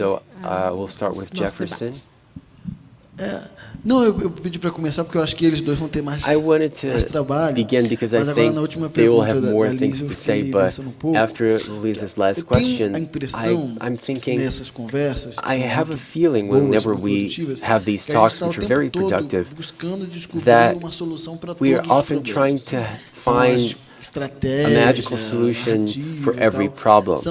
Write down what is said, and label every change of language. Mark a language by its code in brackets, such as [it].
[en] So we'll start with Jefferson. [pt] Não, eu pedi para começar porque eu acho que eles dois vão ter mais trabalho. [en] I wanted to begin because I think they will have more things to say, but after Lisa's last question, I'm thinking, I have a feeling whenever we have these talks, which are very productive, that we are often trying to find a magical solution for every problem.